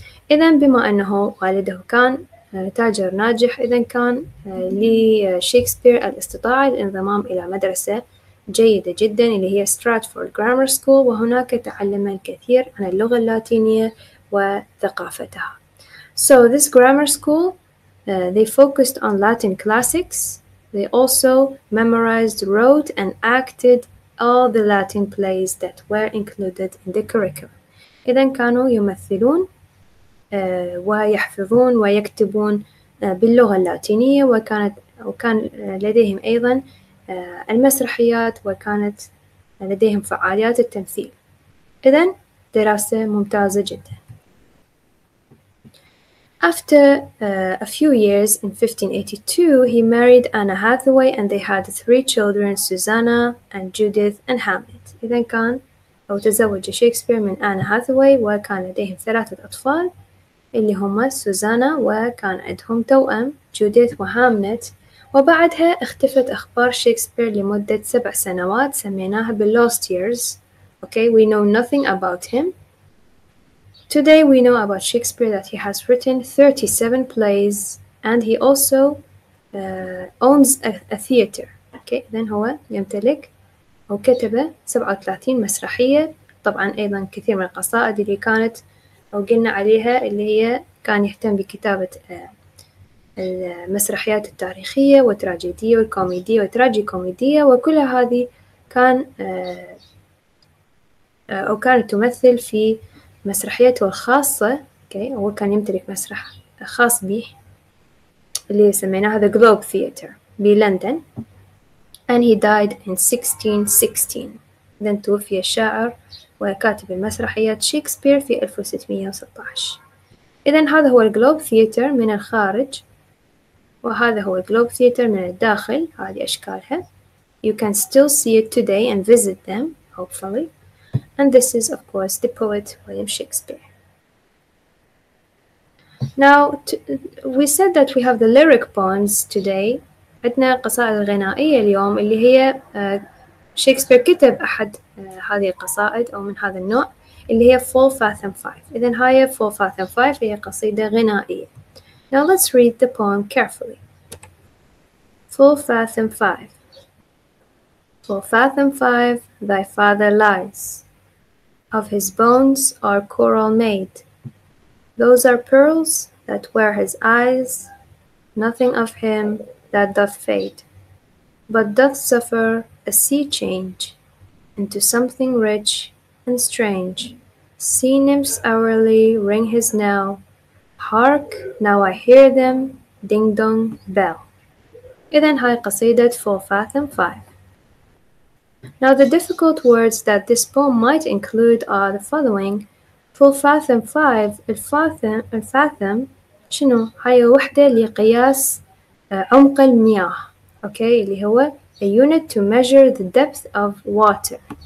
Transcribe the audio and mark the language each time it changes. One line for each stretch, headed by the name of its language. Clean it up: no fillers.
Arabic: إذن بما أنه والده كان تاجر ناجح، إذن كان لشيكسبير الاستطاعة الانضمام إلى مدرسة جيدة جدا اللي هي ستراتفورد جرامر سكول، وهناك تعلم الكثير عن اللغة اللاتينية وثقافتها.
English: So this grammar school, they focused on Latin classics. They also memorized, wrote, and acted all the Latin plays that were included in the curriculum.
Arabic: إذن كانوا يمثلون ويحفظون ويكتبون باللغة اللاتينية، وكان لديهم أيضا المسرحيات، وكانت لديهم فعاليات التمثيل. إذن دراسة ممتازة جدا.
English: After a few years, in 1582, he married Anna Hathaway and they had 3 children, Susanna and Judith and Hamlet.
Arabic: إذن كان أو تزوج شكسبير من آنا هاثواي وكان لديهم 3 أطفال اللي هما سوزانا، وكان عندهم توأم جوديث وهاملت. وبعدها اختفت أخبار شكسبير لمدة 7 سنوات سميناها بال
English: lost years. Okay, we know nothing about him. Today we know about Shakespeare that he has written 37 plays and he also owns a theater. Okay, then
Arabic: هو يمتلك أو كتب 37 مسرحية. طبعا أيضا كثير من القصائد اللي كانت أو قلنا عليها اللي هي كان يهتم بكتابة المسرحيات التاريخية والتراجيدية والكوميدية والتراجي كوميدية، وكل هذه كان أو كانت تمثل في مسرحيته الخاصة. هو كان يمتلك مسرح خاص به اللي سميناها The Globe Theatre بلندن.
English: And he died in 1616.
Arabic: إذن توفي الشاعر وكاتب المسرحيات شكسبير في 1616. إذن هذا هو الجلوب ثياتر من الخارج، وهذا هو الجلوب ثياتر من الداخل. هذه أشكالها.
English: You can still see it today and visit them, hopefully. And this is, of course, the poet William Shakespeare. Now, we said that we have the lyric poems today.
Arabic: عندنا قصائد الغنائية اليوم اللي هي شكسبير كتب أحد هذه القصائد أو من هذا النوع اللي هي Full Fathom 5. إذن هاي Full Fathom 5 هي قصيدة غنائية.
English: Now let's read the poem carefully. Full Fathom 5. For fathom 5 thy father lies, of his bones are coral made. Those are pearls that wear his eyes, nothing of him that doth fade, but doth suffer a sea change into something rich and strange. Sea nymphs hourly ring his knell. Hark, now I hear them, ding dong bell.
Arabic: إذن هاي قصيدة For Fathom 5.
English: Now the difficult words that this poem might include are the following.
Arabic: For Fathom 5 الفاثم شنو؟ هاي وحدة لقياس عمق المياه. أوكي اللي هو
English: a unit to measure the depth of water.